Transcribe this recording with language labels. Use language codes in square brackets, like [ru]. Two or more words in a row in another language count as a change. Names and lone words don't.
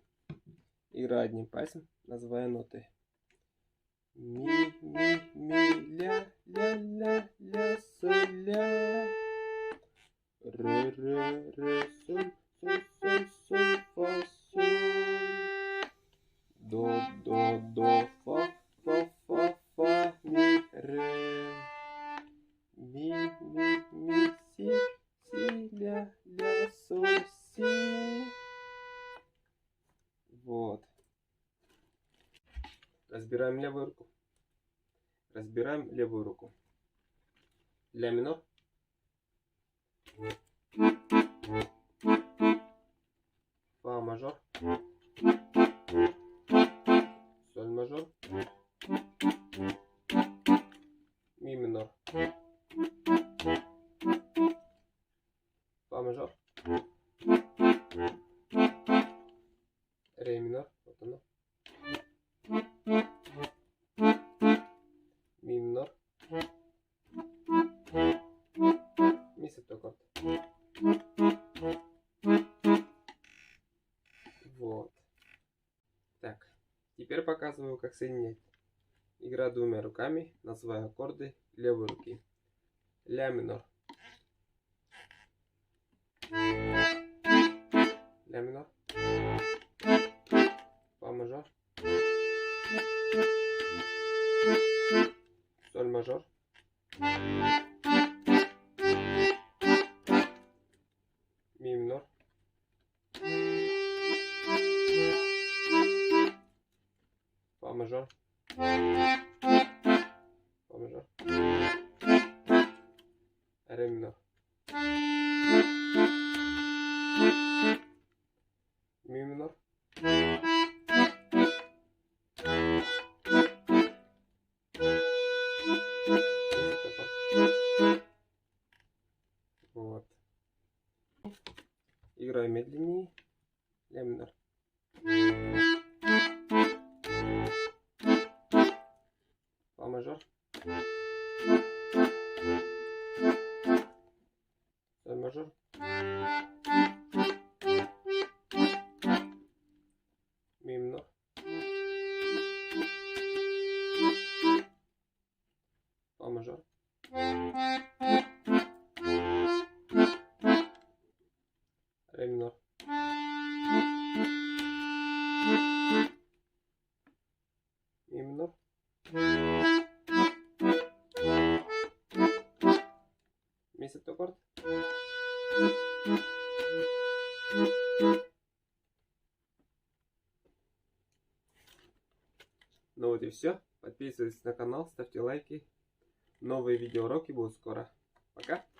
[ru] Играю одним пальцем, называя ноты. Ми, ля, ля, ля, ля, соль, ля. Ре, соль, соль, соль, соль, фа, соль. До, фа, ми, ре. Ми, си, ля, соль, си. Вот. Разбираем левую руку. Разбираем левую руку. Ля минор. Фа мажор. Соль мажор. Ми минор. Фа мажор. Ре минор. Вот оно. Ми минор. Ми септаккорд. Вот. Так. Теперь показываю, как соединять. Играю двумя руками, называю аккорды левой руки. Ля минор. Ля минор. Фа мажор. Соль мажор. Ми минор. Фа мажор. Фа мажор. Ре минор. Ми минор. Вот. Играю медленнее. Ля минор. Фа мажор. Соль мажор. Ми минор. Фа мажор. Ре минор. Ми минор. Ми септаккорд. Ну вот и все. Подписывайтесь на канал, ставьте лайки. Новые видеоуроки будут скоро. Пока.